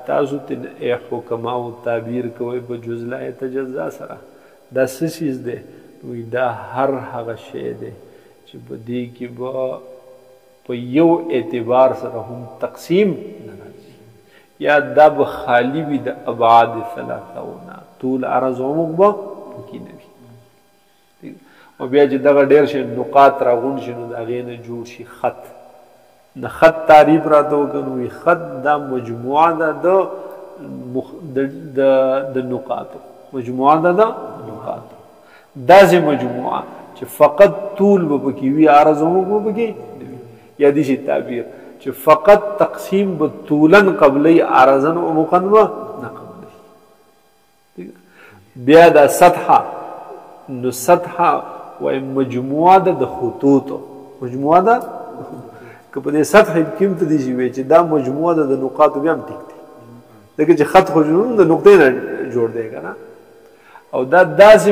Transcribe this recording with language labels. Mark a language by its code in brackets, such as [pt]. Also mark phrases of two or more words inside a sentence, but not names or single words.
[ps] تاسو ته حکماو تعبیر کوئ په [ar] جز لا یتجزا [ps] سره دا څه څیز دی وایي دا هر هغه شی دی چې په دې کې به په یو اعتبار سره هم تقسیم نه راځي یا دا به خالی وي د [ar] ابعاد ثلاثهونه [ps] طول عرض عمق به پکې نه وي او بیا چې دغه ډېر شي نقاط راغونډ شي نو د هغې نه جوړ شي خط د خط تعریف راته وکړو نو وایي خط دا مجموعه ده د نقاطو مجموعه ده د نقاطو داسې مجموعه چې فقط طول به پکې وي عرض عمق به پکې نه وي یا داسې تعبیر چې فقط تقسیم به [ar] طولا قبلی عرضا عمقا [ps] به نه قبلی بیا دا سطحه نو سطحه وای مجموعه ده د خطوطو مجموعه ده که په دې سطح کې هم ته داسې وایي چې دا مجموعه ده د نقاطو بیا هم ټیک دی ځکه چې خط خو د نقطې نه جوړ دی که نه او دا داسې